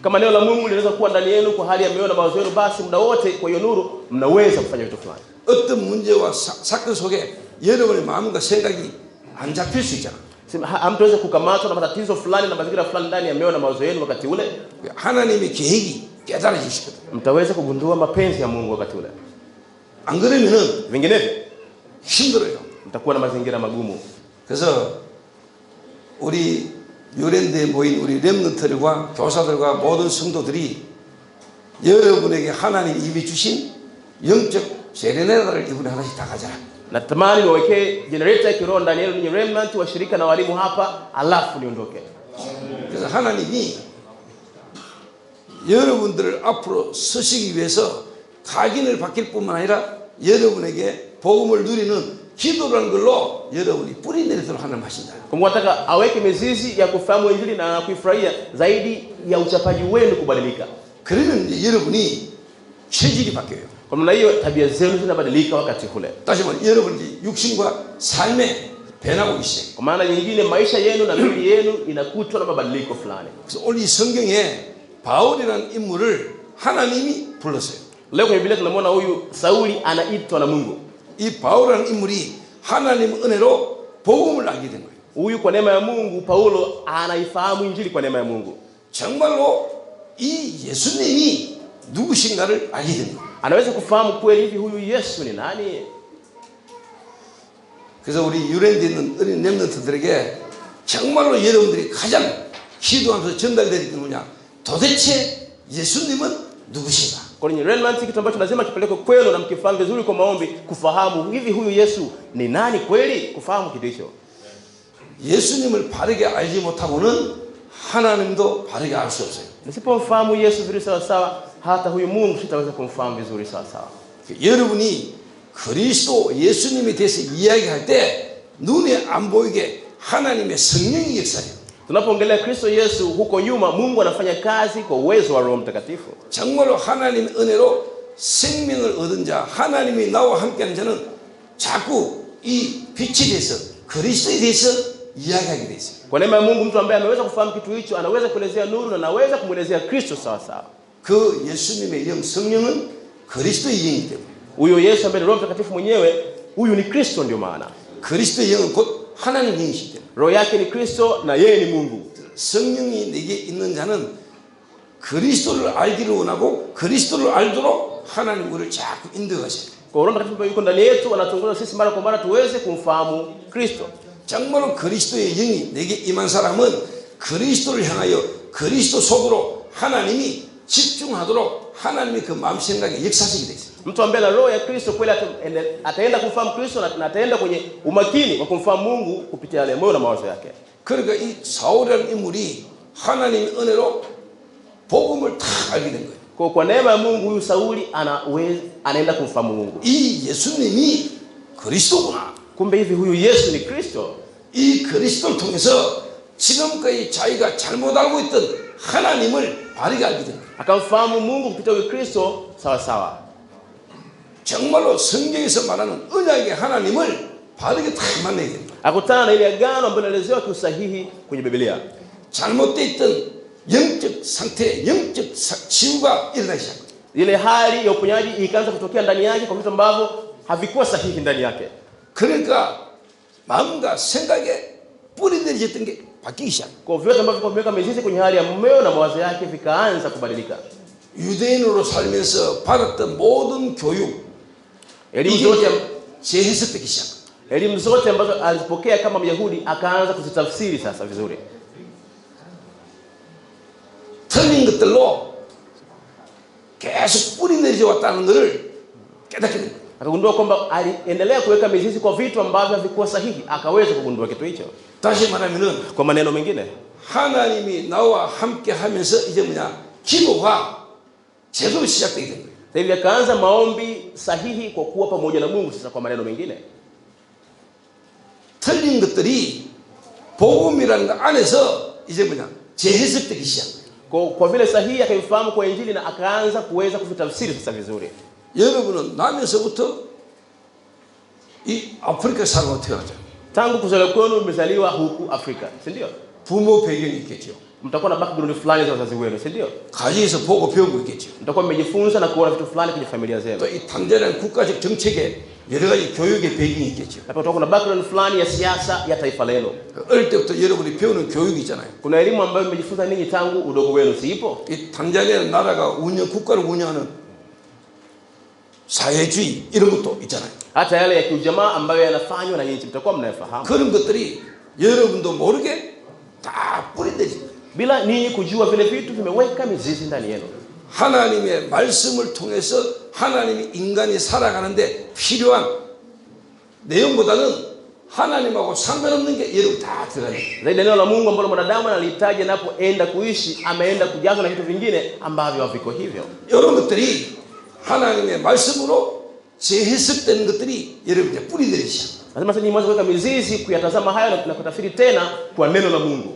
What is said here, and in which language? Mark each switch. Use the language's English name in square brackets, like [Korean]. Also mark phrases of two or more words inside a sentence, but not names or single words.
[Swahili] Kama neno la Mungu linaweza kuwa ndani yenu kwa hali ya mioyo na mawazo yenu, basi muda wote kwa hiyo nuru mnaweza kufanya vitu fulani. [Korean] 어떤 문제와 사건 속에 여러분의 마음과 생각이 안 잡힐 수 있잖아. [Swahili] Hamtaweza kukamatwa na matatizo fulani na mazingira fulani ndani ya mioyo na mawazo yenu wakati ule. [Korean] 하나님의 계획이 깨달아지시거든. [Swahili] Mtaweza kugundua mapenzi ya Mungu wakati ule. [Korean] 안 그러면은 [Swahili] Vinginevyo [Korean] 힘들어요. [Swahili] mtakuwa na mazingira magumu. [Korean] 그래서 우리 유랜드에 모인 우리 렘넌트들과 교사들과 모든 성도들이 여러분에게 하나님이 이미 주신 영적 세레나다를 이번에 하나씩 다 가져라. [Swahili] Natamani niwekee generator ya kiroho ndani yenu, ninyi remnant washirika na walimu hapa, alafu niondoke. [Korean] 그래서 하나님이 여러분들을 앞으로 서시기 위해서 각인을 바뀔 뿐만 아니라 여러분에게 복음을 누리는 기도라는 걸로 여러분이 뿌리 내리도록 하나님 하신다. [Swahili] Mungu anataka aweke mizizi ya kufahamu injili na kuifurahia zaidi ya uchapaji wenu kubadilika. [Korean] 그러면 이제 여러분이 체질이 바뀌어요. [Swahili] Kwa maana hiyo tabia zenu zinabadilika wakati ule. [Korean] 다시 말해 여러분이 육신과 삶에 변하고 있어요. [Swahili] Kwa maana nyingine maisha yenu na miili yenu inakutwa na mabadiliko fulani. [Korean] 그래서 오늘 이 성경에 바울이라는 인물을 하나님이 불렀어요. [Swahili] Leo kwenye Biblia tunamwona huyu Sauli anaitwa na Mungu. [Korean] 이 바울이라는 인물이 하나님 은혜로 복음을 알게 된 거예요. [Swahili] Huyu kwa neema ya Mungu Paulo anaifahamu injili kwa neema ya Mungu. [Korean] 정말로 이 예수님이 누구신가를 알게 된 거예요. [Swahili] Anaweza kufahamu kweli hivi huyu Yesu ni nani? [Korean] 그래서 우리 유랜드에 있는 어린 렘넌트들에게 정말로 여러분들이 가장 기도하면서 전달되는 게 뭐냐? 도대체 예수님은 누구신가? [Swahili] Kwa nini remnant kitu ambacho lazima kipeleke kwenu na mkifahamu vizuri kwa maombi, kufahamu hivi huyu Yesu ni nani kweli, kufahamu kitu hicho. [Korean] 예수님을 바르게 알지 못하고는 하나님도 바르게 알 수 없어요. [Swahili] Nisipomfahamu Yesu vizuri sawa sawa, hata huyu Mungu sitaweza kumfahamu vizuri sawa sawa. [Korean] 여러분이 그리스도 예수님에 대해서 이야기할 때 눈에 안 보이게 하나님의 성령이 역사해요. [Swahili] Tunapoongelea Kristo Yesu huko nyuma, Mungu anafanya kazi kwa uwezo wa Roho Mtakatifu. [Korean] 정말로 하나님의 은혜로 생명을 얻은 자, 하나님이 나와 함께하는 자는 자꾸 이 빛에 대해서 그리스도에 대해서 이야기하게 돼 있어요. [Swahili] Kwa neema ya Mungu, mtu ambaye ameweza kufahamu kitu hicho anaweza kuelezea nuru na anaweza kumuelezea Kristo sawa sawa. [Korean] 그 예수님의 영 성령은 그리스도의 영이기 때문에. [Swahili] Huyo Yesu ambaye ni Roho Mtakatifu mwenyewe, huyu ni Kristo ndio maana. [Korean] 그리스도의 영은 곧 하나님 영이시기 때문에. [Swahili] Roho yake ni Kristo na yeye ni Mungu. [Korean] 성령이 내게 있는 자는 그리스도를 알기를 원하고 그리스도를 알도록 하나님 우리를 자꾸 인도하셔요. [Swahili] Kwa Roho Mtakatifu yuko ndani yetu, anatuongoza sisi mara kwa mara tuweze kumfahamu Kristo. [Korean] 정말로 그리스도의 영이 내게 임한 사람은 그리스도를 향하여 그리스도 속으로 하나님이 집중하도록 하나님의 그 마음 생각에 역사하시게 돼 있어요. [Swahili] Mtu ambaye ana roho ya Kristo kweli ataenda kumfahamu Kristo na ataenda kwenye umakini wa kumfahamu Mungu kupitia yale moyo na mawazo yake. [Korean] 그러니까 이 사울이라는 인물이 하나님의 은혜로 복음을 다 알게 된 거예요. [Swahili] Kwa neema ya Mungu huyu Sauli anaenda kumfahamu Mungu. [Korean] 이 예수님이 그리스도구나. [Swahili] Kumbe hivi huyu Yesu ni Kristo. [Korean] 이 그리스도를 통해서 지금까지 자기가 잘못 알고 있던 하나님을 바르게 알게 된 거예요. [Swahili] Akamfahamu Mungu kupitia huyu Kristo sawa sawa. [Korean] 정말로 성경에서 말하는 언약의 하나님을 바르게 다 만나게 됩니다. [Swahili] Akutana na ile agano ambayo inaelezewa kiusahihi kwenye Biblia. [Korean] 잘못되어 있던 영적 상태, 영적 치유가 일어나기 시작합니다. [Swahili] Ile hali ya uponyaji ikaanza kutokea ndani yake kwa vitu ambavyo havikuwa sahihi ndani yake. [Korean] 그러니까 마음과 생각에 뿌리내리졌던 게 바뀌기 시작. [Swahili] Kwa vyote ambavyo vimeweka mizizi kwenye hali ya moyo na mawazo yake vikaanza kubadilika. [Korean] 유대인으로 살면서 받았던 모든 교육, 재해석되기 시작. [Swahili] Elimu zote ambazo alizipokea kama Myahudi akaanza kuzitafsiri sasa vizuri. [Korean] 틀린 것들로 계속 뿌리내리져 왔다는 것을 깨닫게 됩니다. [Swahili] Akagundua kwamba aliendelea kuweka mizizi kwa vitu ambavyo havikuwa sahihi, akaweza kugundua kitu hicho. [Korean] 다시 말하면은 [Swahili] Kwa maneno mengine, [Korean] 하나님이 나와 함께 하면서 이제 기도가 제대로 시작되게 된 거예요. [Swahili] Sasa hivi akaanza maombi sahihi kwa kuwa pamoja na Mungu. Sasa kwa maneno mengine, [Korean] 틀린 것들이 복음이라는 것 안에서 이제 재해석되기 시작. [Swahili] kwa vile sahihi akaifahamu kwa injili na akaanza kuweza kuvitafsiri sasa vizuri. [Korean] 여러분은 나면서부터 이 아프리카 사람으로 태어났죠. [Swahili] Tangu kuzaliwa kwenu mmezaliwa huku Afrika, si ndio? [Korean] 부모 배경이 있겠죠. [Swahili] mtakuwa na background fulani za wazazi wenu, si ndio? [Korean] 가정에서 보고 배우고 있겠죠. [Swahili] Mtakuwa mmejifunza na kuona vitu fulani kwenye familia zenu. [Korean] 또 이 탄자니아는 국가적 정책에 여러 가지 교육의 배경이 있겠죠. [Swahili] Na pia kuna background fulani ya siasa ya taifa lenu. [Korean] 어릴 때부터 여러분이 배우는 교육이 있잖아요. [Swahili] Kuna elimu ambayo mmejifunza ninyi tangu udogo wenu, si ipo? [Korean] 이 탄자니아 나라가 국가를 운영하는 사회주의 이런 것도 있잖아요. [Swahili] Hata yale ya kiujamaa ambayo yanafanywa na nyinyi mtakuwa mnayafahamu. [Korean] 그런 것들이 여러분도 모르게 다 뿌리들이 [Swahili] Bila ninyi kujua vile vitu vimeweka mizizi ndani yenu. [Korean] 하나님의 말씀을 통해서 하나님이 인간이 살아가는데 필요한 내용보다는 하나님하고 상관없는 게 여러분 다 들어가요. [Swahili] Zaidi neno la Mungu ambalo mwanadamu analihitaji anapoenda kuishi, ameenda kujazwa na vitu vingine ambavyo haviko hivyo. [Korean] 이런 것들이 하나님의 말씀으로 재해석되는 것들이 여러분 이제 뿌리들이시죠. [Swahili] Lazima sasa mwanzo kuweka mizizi kuyatazama hayo na kutafsiri tena kwa neno la Mungu.